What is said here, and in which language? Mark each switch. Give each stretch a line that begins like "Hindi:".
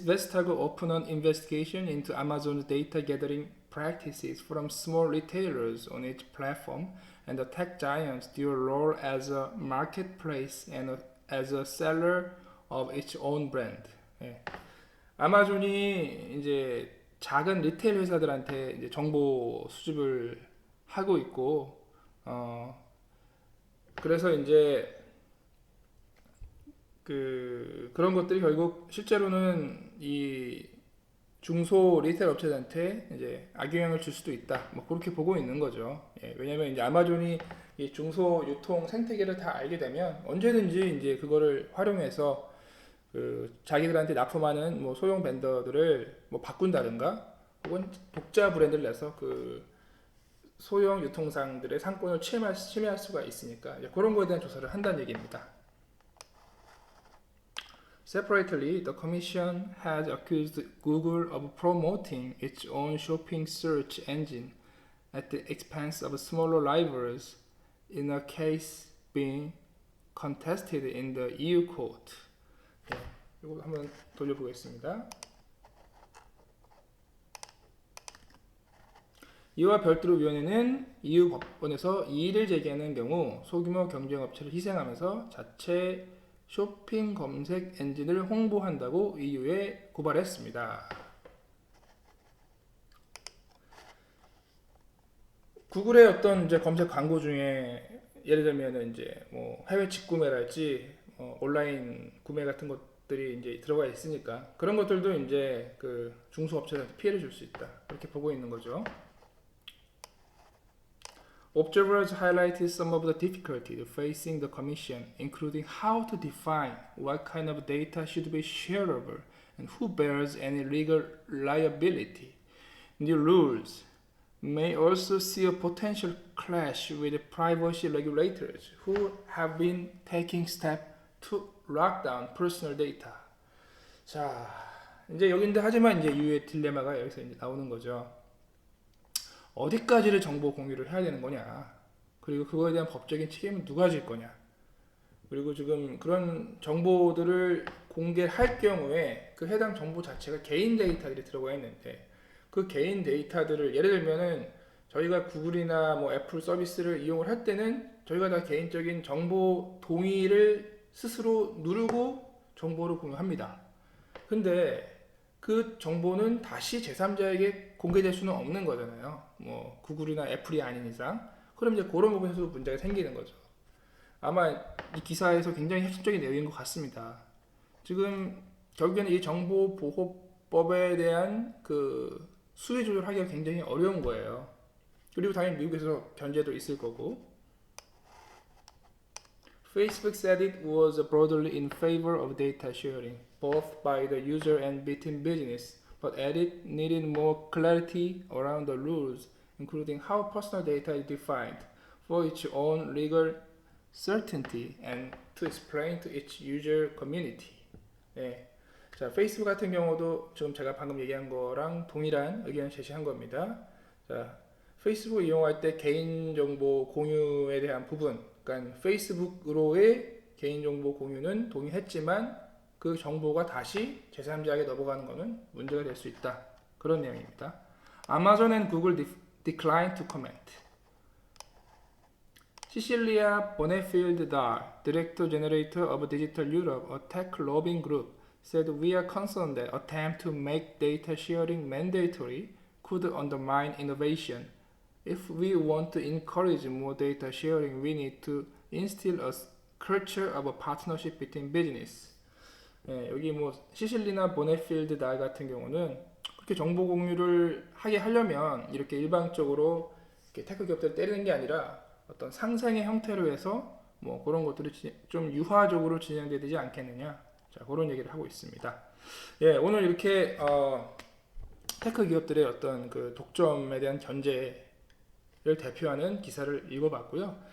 English: Vestager opened an investigation into Amazon's data gathering practices from small retailers on its platform and the tech giant's dual role as a marketplace and as a seller of its own brand.
Korean: 예. 아마존이 이제 작은 리테일 회사들한테 이제 정보 수집을 하고 있고, 그래서 이제 그런 것들이 결국 실제로는 이 중소 리테일 업체들한테 이제 악영향을 줄 수도 있다. 뭐 그렇게 보고 있는 거죠. 예, 왜냐면 이제 아마존이 이 중소 유통 생태계를 다 알게 되면 언제든지 이제 그거를 활용해서 자기들한테 납품하는 뭐 소형 벤더들을 뭐 바꾼다든가 혹은 독자 브랜드를 내서 그 소형 유통상들의 상권을 침해할 수가 있으니까 그런 거에 대한 조사를 한다는 얘기입니다.
English: Separately, the Commission has accused Google of promoting its own shopping search engine at the expense of smaller rivals in a case being contested in the EU court.
Korean: 네, 이거 한번 돌려보겠습니다. 이와 별도로 위원회는 EU 법원에서 이의를 제기하는 경우 소규모 경쟁업체를 희생하면서 자체 쇼핑 검색 엔진을 홍보한다고 EU에 고발했습니다. 구글의 어떤 이제 검색 광고 중에 예를 들면 이제 뭐 해외 직구매랄지 온라인 구매 같은 것들이 이제 들어가 있으니까 그런 것들도 이제 그 중소업체들한테 피해를 줄 수 있다. 그렇게 보고 있는 거죠.
English: Observers highlighted some of the difficulties facing the Commission, including how to define what kind of data should be shareable and who bears any legal liability. New rules may also see a potential clash with privacy regulators who have been taking steps to lock down personal data.
Korean: 자, 이제 여기인데 하지만 이제 유의 딜레마가 여기서 이제 나오는 거죠. 어디까지를 정보 공유를 해야 되는 거냐, 그리고 그거에 대한 법적인 책임은 누가 질 거냐, 그리고 지금 그런 정보들을 공개할 경우에 그 해당 정보 자체가 개인 데이터들이 들어가 있는데 그 개인 데이터들을 예를 들면은 저희가 구글이나 뭐 애플 서비스를 이용을 할 때는 저희가 다 개인적인 정보 동의를 스스로 누르고 정보를 공유합니다. 근데 그 정보는 다시 제3자에게 공개될 수는 없는 거잖아요. 뭐 구글이나 애플이 아닌 이상. 그럼 이제 그런 부분에서 문제가 생기는 거죠. 아마 이 기사에서 굉장히 핵심적인 내용인 것 같습니다. 지금 결국에는 이 정보보호법에 대한 그 수위 조절하기가 굉장히 어려운 거예요. 그리고 당연히 미국에서 견제도 있을 거고.
English: Facebook said it was broadly in favor of data sharing, both by the user and between business, but added needed more clarity around the rules, including how personal data is defined, for its own legal certainty and to explain to its user community.
Korean: 네. 자, 페이스북 같은 경우도 지금 제가 방금 얘기한 거랑 동일한 의견을 제시한 겁니다. 자, 페이스북 이용할 때 개인정보 공유에 대한 부분, 그러니까 페이스북으로의 개인정보 공유는 동의했지만 그 정보가 다시 제3자에게 넘어가는 것은 문제가 될 수 있다. 그런 내용입니다.
English: Amazon and Google decline to comment. Cecilia Bonnefield-Dahl, Director Generator of Digital Europe, a tech lobbying group, said we are concerned that attempt to make data sharing mandatory could undermine innovation. If we want to encourage more data sharing, we need to instill a culture of a partnership between business.
Korean: 여기 뭐 시실리나 보네필드 달 같은 경우는 그렇게 정보 공유를 하게 하려면 이렇게 일방적으로 이렇게 테크 기업들을 때리는 게 아니라 어떤 상생의 형태로 해서 뭐 그런 것들이 좀 유화적으로 진행되지 않겠느냐. 자, 그런 얘기를 하고 있습니다. 예, 오늘 이렇게 테크 기업들의 어떤 그 독점에 대한 견제를 대표하는 기사를 읽어봤고요.